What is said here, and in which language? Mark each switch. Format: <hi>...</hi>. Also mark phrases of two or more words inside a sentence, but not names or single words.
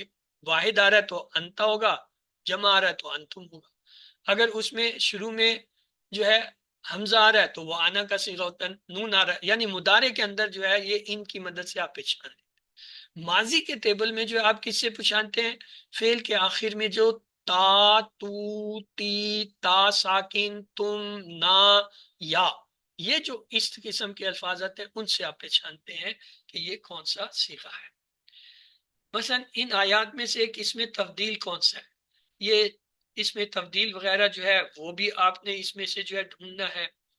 <ur>واحد آ رہا ہے تو انتا ہوگا، جمع آ رہا ہے تو انتم ہوگا. اگر اس میں شروع میں جو ہے حمزہ آ رہا ہے تو وہ آنا کا صیغہ ہوتا ہے. نون آ رہا ہے یعنی مضارع کے اندر جو ہے یہ ان کی مدد سے آپ پہچان لیں. ماضی کے ٹیبل میں جو آپ کس سے پہچانتے ہیں، فعل کے آخر میں جو تا، تو، تی، تا ساکن، تم، نا، یا، یہ جو اس قسم کے الفاظ آتے ہیں ان سے آپ پہچانتے ہیں کہ یہ کون سا صیغہ ہے. مثلا ان آیات میں سے ایک اس میں تبدیل کون سا ہے. یہ اس میں تبدیل وغیرہ جو ہے وہ بھی آپ نے اس میں سے جو ہے ڈھونڈنا ہے.</ur>